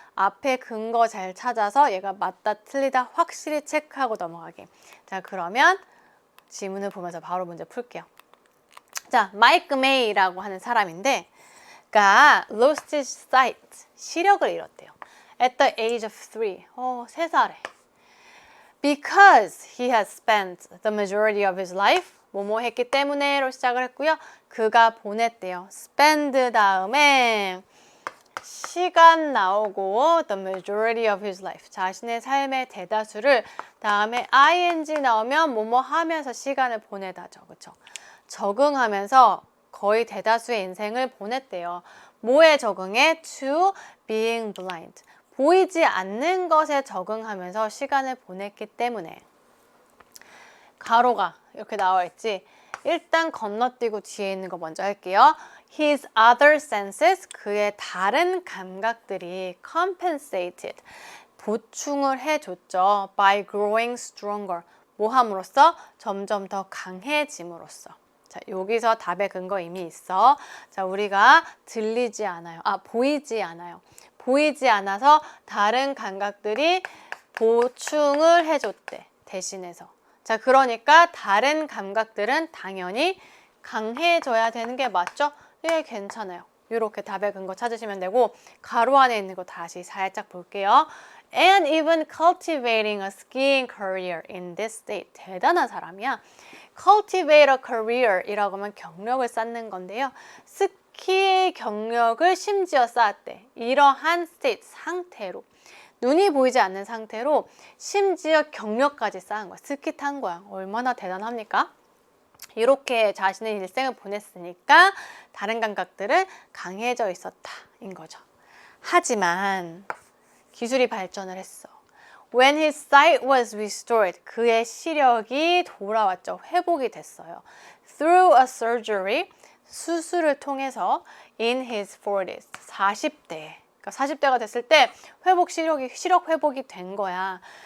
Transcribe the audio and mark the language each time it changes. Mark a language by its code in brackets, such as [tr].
[ko] 앞에 근거 잘 찾아서 얘가 맞다 틀리다 확실히 체크하고 넘어가게. 자, 그러면 지문을 보면서 바로 문제 풀게요. 자, 마이크 메이라고 하는 사람인데 가 [en] lost his sight, [ko] 시력을 잃었대요. [en] At the age of 3, [ko] 3살에. [en] Because he has spent the majority of his life, [ko] 뭐뭐 했기 때문에로 시작을 했고요. 그가 보냈대요. spend 다음에 시간 나오고 [en] the majority of his life, [ko] 자신의 삶의 대다수를, 다음에 ing 나오면 뭐뭐 하면서 시간을 보내다죠. 그렇죠? 적응하면서 거의 대다수의 인생을 보냈대요. 뭐에 적응해? [en] To being blind. [ko] 보이지 않는 것에 적응하면서 시간을 보냈기 때문에. 가로가 이렇게 나와 있지. 일단 건너뛰고 뒤에 있는 거 먼저 할게요. [en] His other senses, [ko] 그의 다른 감각들이 compensated, 보충을 해줬죠. [en] By growing stronger, [ko] 뭐 함으로써? 점점 더 강해짐으로써. 자, 여기서 답의 근거 이미 있어. 자, 우리가 들리지 않아요. 보이지 않아요. 보이지 않아서 다른 감각들이 보충을 해줬대. 대신해서. 자, 그러니까 다른 감각들은 당연히 강해져야 되는 게 맞죠? 예, 괜찮아요. 이렇게 답의 근거 찾으시면 되고, 가로 안에 있는 거 다시 살짝 볼게요. [en] And even cultivating a skiing career in this state. [ko] 대단한 사람이야. [en] cultivate a career [ko] 이라고 하면 경력을 쌓는 건데요. 스키의 경력을 심지어 쌓았대. 이러한 state, 상태로. 눈이 보이지 않는 상태로 심지어 경력까지 쌓은 거야. 스키 탄 거야. 얼마나 대단합니까? 이렇게 자신의 일생을 보냈으니까 다른 감각들은 강해져 있었다인 거죠. 하지만 기술이 발전을 했어. [en] When his sight was restored, [ko] 그의 시력이 돌아왔죠. 회복이 됐어요. [en] Through a surgery, [ko] 수술을 통해서 [en] in his 40s, 40대. [ko] 그러니까 40대가 됐을 때 시력 회복이 된 거야.